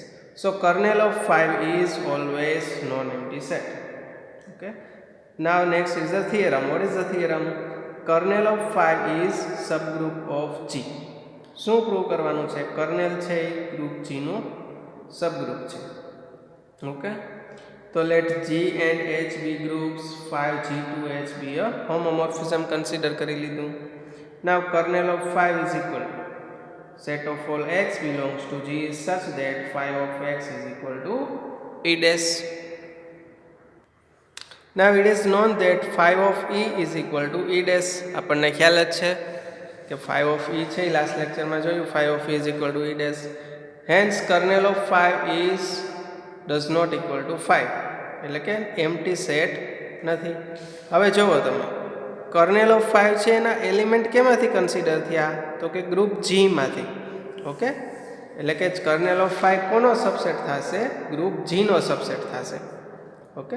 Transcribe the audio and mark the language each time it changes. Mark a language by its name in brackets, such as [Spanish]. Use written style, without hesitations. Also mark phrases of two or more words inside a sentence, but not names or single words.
[English] So kernel of 5 is always non empty set. Okay. Now next is the theorem. What is the theorem? Kernel of 5 is subgroup of G. [Gujarati] શું પ્રૂવ કરવાનું છે? કર્નેલ છે એ ગ્રુપ જીનું સબગ્રુપ છે. [English] ઓકે. તો લેટ G and H be groups 5G2H be a homomorphism consider [Gujarati] કરી લીધું. [English] Now kernel of 5 is equal to set of all x belongs to G is such that 5 of x is equal to E dash. Now it is known that 5 of E is equal to E dash. [Gujarati] આપણને ખ્યાલ જ છે કે [English] 5 of E [Gujarati] છે લાસ્ટ લેક્ચરમાં જોયું [English] 5 of E is equal to E dash. Hence kernel of 5 is does not equal to 5 [Gujarati] એટલે કે એમ્પ્ટી સેટ નથી. હવે જુઓ તમે [English] kernel of 5 [Gujarati] છે એના એલિમેન્ટ કેમાંથી કન્સિડર થયા તો કે ગ્રુપ જીમાંથી. ઓકે. એટલે કે [English] kernel of 5 [Gujarati] કોનો સબસેટ થશે? ગ્રુપ જીનો સબસેટ થશે. ઓકે.